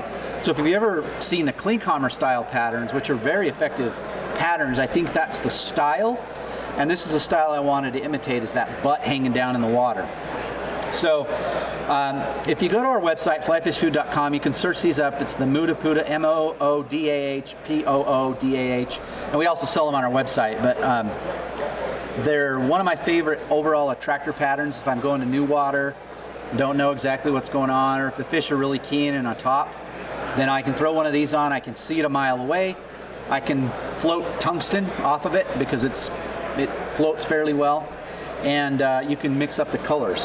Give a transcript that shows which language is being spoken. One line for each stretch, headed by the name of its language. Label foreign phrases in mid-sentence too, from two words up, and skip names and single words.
English: So if you've ever seen the cleancomber style patterns, which are very effective patterns, I think that's the style. And this is the style I wanted to imitate, is that butt hanging down in the water. So if you go to our website, flyfishfood.com, you can search these up. It's the Moodah Poodah, M-O-O-D-A-H, P-O-O-D-A-H. And we also sell them on our website. But they're one of my favorite overall attractor patterns. If I'm going to new water, don't know exactly what's going on, or if the fish are really keen and on top, then I can throw one of these on. I can see it a mile away. I can float tungsten off of it because it floats fairly well, and you can mix up the colors.